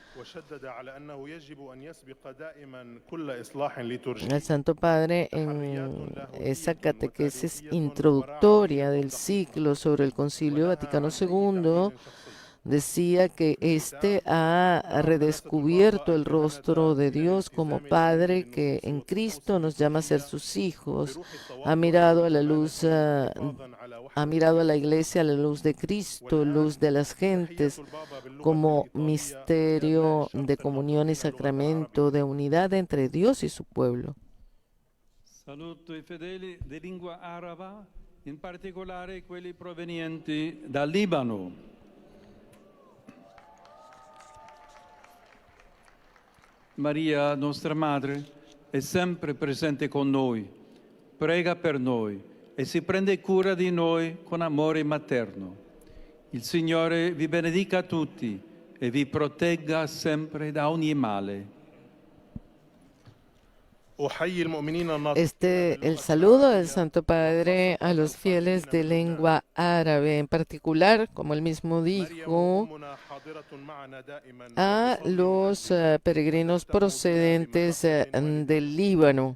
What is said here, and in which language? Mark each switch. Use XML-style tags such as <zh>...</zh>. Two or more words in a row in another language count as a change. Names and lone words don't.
<es>El Santo Padre, en esa catequesis introductoria del ciclo sobre el Concilio Vaticano II, decía que éste ha redescubierto el rostro de Dios como Padre que en Cristo nos llama a ser sus hijos. Ha mirado a la luz, ha mirado a la Iglesia a la luz de Cristo, luz de las gentes, como misterio de comunión y sacramento de unidad entre Dios y su pueblo.</es> <it>Saluto i fedeli di lingua araba, in particolare quelli provenienti dal Libano. Maria, nostra madre, è sempre presente con noi, prega per noi e si prende cura di noi con amore materno. Il Signore vi benedica tutti e vi protegga sempre da ogni male.</it> <es>El saludo del Santo Padre a los fieles de lengua árabe, en particular, como él mismo dijo, a los peregrinos procedentes del Líbano.</es>